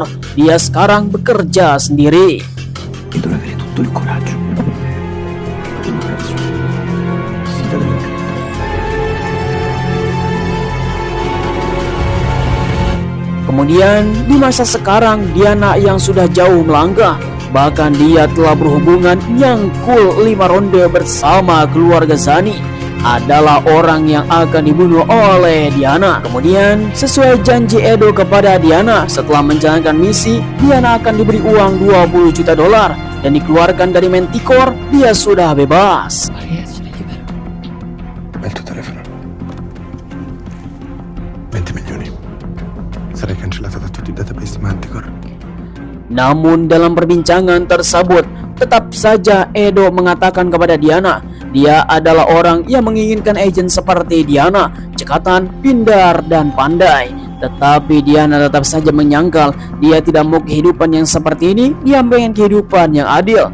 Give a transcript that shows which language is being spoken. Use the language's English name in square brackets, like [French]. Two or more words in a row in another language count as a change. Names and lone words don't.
[Indonesian] Dia sekarang bekerja sendiri. Kemudian di masa sekarang Diana yang sudah jauh melangkah, bahkan dia telah berhubungan yang cool 5 ronde bersama keluarga Zani, adalah orang yang akan dibunuh oleh Diana. Kemudian sesuai janji Edo kepada Diana, setelah menjalankan misi, Diana akan diberi uang $20 juta dan dikeluarkan dari Manticore. Dia sudah bebas. [Italian] È il tuo telefono. 20 milioni. Sarai cancellata da tutti i database Manticore. [Indonesian] Namun dalam perbincangan tersebut, tetap saja Edo mengatakan kepada Diana, dia adalah orang yang menginginkan agen seperti Diana, cekatan, pintar, dan pandai. Tetapi Diana tetap saja menyangkal dia tidak mau kehidupan yang seperti ini, dia pengen kehidupan yang adil.